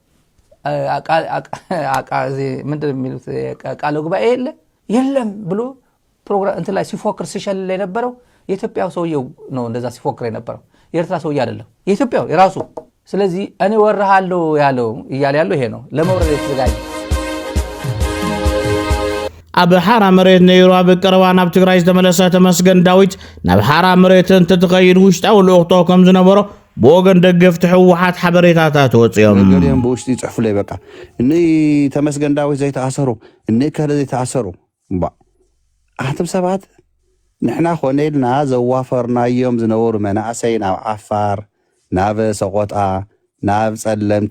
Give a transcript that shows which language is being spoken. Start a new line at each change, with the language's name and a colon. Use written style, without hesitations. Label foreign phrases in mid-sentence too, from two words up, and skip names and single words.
Amharic: ምንድን የሚሉት ቃለ ጉባኤ የለም ብሎ ፕሮግራም እንትን ላይ ሲፎክር ሲሸልል የነበረው የኢትዮጵያው ሰውየው ነው። እንደዛ ሲፎክር የነበረው የኤርትራ ሰውዬ አይደለም የኢትዮጵያው የራሱ። ስለዚህ እኔ ወርሃለሁ ያለው እያለ ያለው ይሄ ነው ለመውረድ የተዘጋጀ
Tigrinya: ኣብ ሓራ መሬት ነይሩ ኣብ ቀረባ ናብ ትግራይ ዝተመለሰ ተመስገን ዳዊት ናብ ሓራ መሬት እንትትኸይድ ውሽጣዊ ልኡኽቶ ከም ዝነበሮ ብወገን ደገፍቲ ሕወሓት ሓበሬታታት ወፅዮም ገሊኦም ብውሽጢ ይፅሕፉ ለይ በቃ እኒ ተመስገን ዳዊት ዘይተኣሰሩ እኒ ከለ ዘይተኣሰሩ ኣሕትም ሰባት ንሕና ኮነ ኢልና ዘዋፈርናዮም ዝነበሩ መናእሰይ ናብ ዓፋር ናብ ሰቆጣ ናብ ጸለምቲ